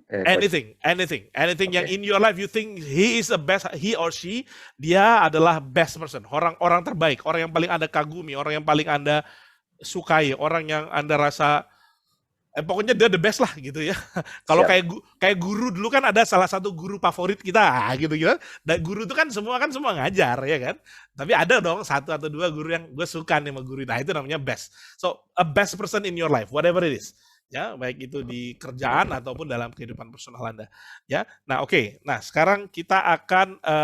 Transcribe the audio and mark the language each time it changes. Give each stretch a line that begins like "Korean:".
English: Anything okay.
Indonesian: Yang
English: in your life you think he is the best, he or she,
Indonesian: dia adalah
English: best person,
Indonesian: orang terbaik, orang yang paling Anda kagumi, orang yang paling Anda sukai, orang yang Anda rasa pokoknya dia
English: the best
Indonesian: lah gitu ya. Kalau kayak guru dulu kan ada salah satu guru favorit kita gitu. Dan guru itu kan semua ngajar ya kan. Tapi ada dong satu atau dua guru yang gue suka nih sama guru. Nah itu namanya best.
English: So a best person in your life, whatever it is.
Indonesian: Ya, baik itu di kerjaan ataupun dalam kehidupan personal Anda. Ya. Nah, oke. Nah, sekarang kita akan